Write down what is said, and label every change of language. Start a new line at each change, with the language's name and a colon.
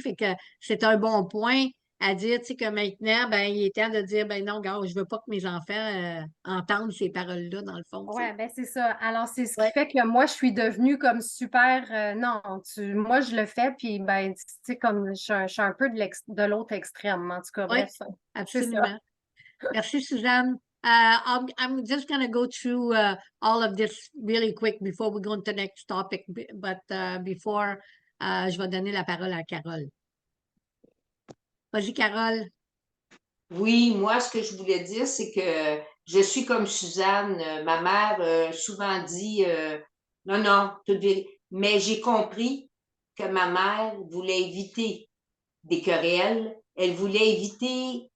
French: Fait que c'est un bon point à dire, tu sais, que maintenant, ben, il est temps de dire, ben non, gars, je veux pas que mes enfants entendent ces paroles-là, dans le fond, tu sais. Ouais, ben c'est ça. Alors, c'est ce qui Ouais, fait que moi, je suis devenue comme super. Non, moi, je le fais, puis ben, tu sais, comme je suis un peu de l'autre extrême. En tout cas, ouais, bref, ça. C'est ça. absolument. Merci, Suzanne.
English: I'm just going to go through all of this really quick before we go into the next topic. But before,
French: je vais donner la parole à Carole. Vas-y, Carole. Oui, moi, ce que je voulais dire, c'est que je suis comme Suzanne. Ma mère souvent dit non, non, mais j'ai compris que ma mère voulait éviter des querelles. Elle voulait éviter